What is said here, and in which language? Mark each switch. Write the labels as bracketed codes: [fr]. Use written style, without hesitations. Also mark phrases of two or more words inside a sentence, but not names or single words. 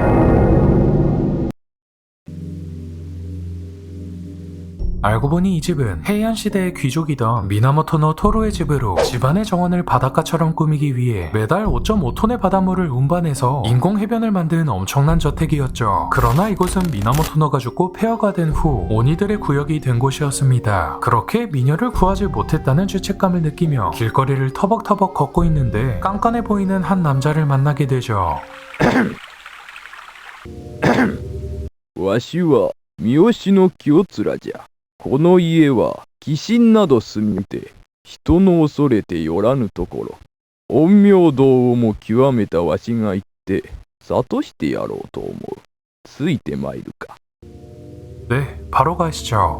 [ko] 알고 보니 이 집은 헤이안시대의 귀족이던 미나모토노 토로의 집으로 집안의 정원을 바닷가처럼 꾸미기 위해 매달 5.5톤의 바닷물을 운반해서 인공해변을 만든 엄청난 저택이었죠. 그러나 이곳은 미나모토노가 죽고 폐허가 된 후 오니들의 구역이 된 곳이었습니다. 그렇게 미녀를 구하지 못했다는 죄책감을 느끼며 길거리를 터벅터벅 걷고 있는데 깐깐해 보이는 한 남자를 만나게 되죠. [ja] わしは三好の清面じゃ。この家は鬼神など住みて人の恐れてよらぬところ。陰陽道をも極めたわしが行って諭してやろうと思う。ついてまいるか。 [ko] 네, 바로 가시죠.